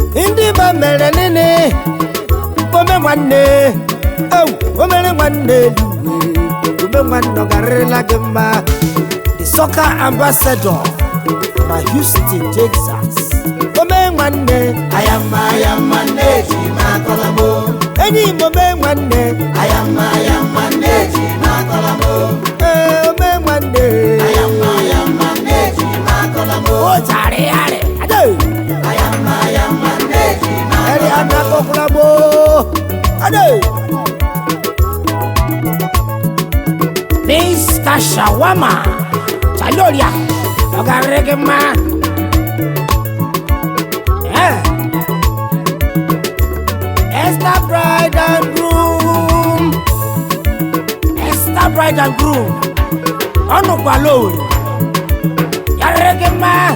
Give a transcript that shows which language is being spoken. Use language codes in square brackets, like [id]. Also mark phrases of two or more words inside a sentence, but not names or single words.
[ig] Ndị ba mere nini? Ome nwanne. Ewu, o mere nwanne eluwe. Ome nwanne ọ garịrịla gị mma. [en] the soccer ambassador na Houston, Texas. Ome nwanne. [ig] Ayama, ayama, nne ji m akọla m o. Enyi m ome nwanne. Ayama, ayama, nne ji m akọla m o. Ee, ome nwanne. Ayama, ayama, nne ji m akọla m o. O jare yare. Ade. Ayama, ayama, nne ji m akọla m o. Eri ana kokula mo. Ade. Mister Shawarma. Chaloria. Ọ ga-arị gị mma. Eh. Esther Bride and Groom. Esther Bride and Groom. Ọ nọkwala Owerri. Ya rịrị gị mma.